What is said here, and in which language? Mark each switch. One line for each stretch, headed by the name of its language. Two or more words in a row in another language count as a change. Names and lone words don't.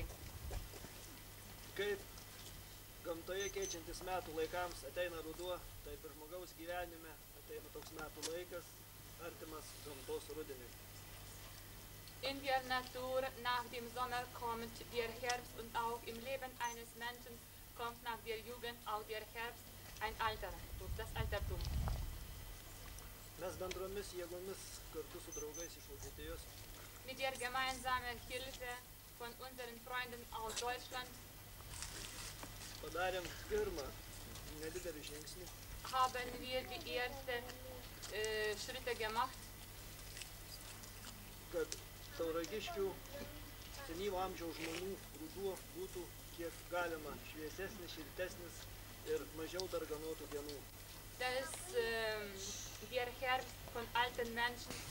Lithuanian: Kaip gamtoje keičiantis metų laikams ateina ruduo, taip ir žmogaus gyvenime ateina toks metų laikas, artimas gamtos rudeniui.
German: In der Natur nach dem Sommer kommt der Herbst und auch im Leben eines Menschen kommt nach der Jugend auch der Herbst, ein Alter, das Altertum.
Lithuanian: Mes bendromis jėgomis kartu su draugais iš Vokietijos
German: mit der gemeinsamen Hilfe von unseren Freunden aus Deutschland
Lithuanian: padarėm pirmą nedidelį žingsnį,
German: haben wir die ersten Schritte gemacht,
Lithuanian: kad tauragiškių senyvo amžiaus žmonių ruduo būtų kiek galima šviesesnis, šiltesnis ir mažiau darganotų dienų.
German: Dass der Herbst von alten Menschen